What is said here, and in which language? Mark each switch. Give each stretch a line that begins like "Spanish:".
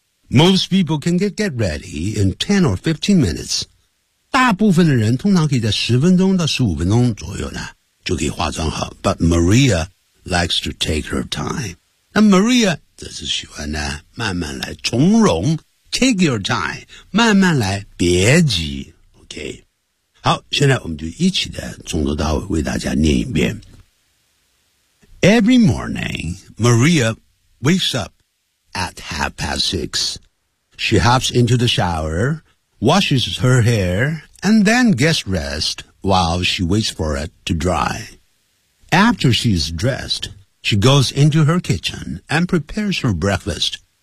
English: Most people can get ready in 10 or 15 minutes.
Chinese: 大部分的人通常可以在10分钟到15分钟左右呢就可以化妆好。
English: But Maria likes to take her time.
Chinese: 那 Maria则是喜欢呢慢慢来从容
English: take your time
Chinese: 慢慢来别急 OK 好现在我们就一起的从头到尾为大家念一遍
English: Every morning Maria wakes up at 6:30 She hops into the shower washes her hair and then gets dressed while she waits for it to dry After she is dressedShe goes into her kitchen and prepares her breakfast.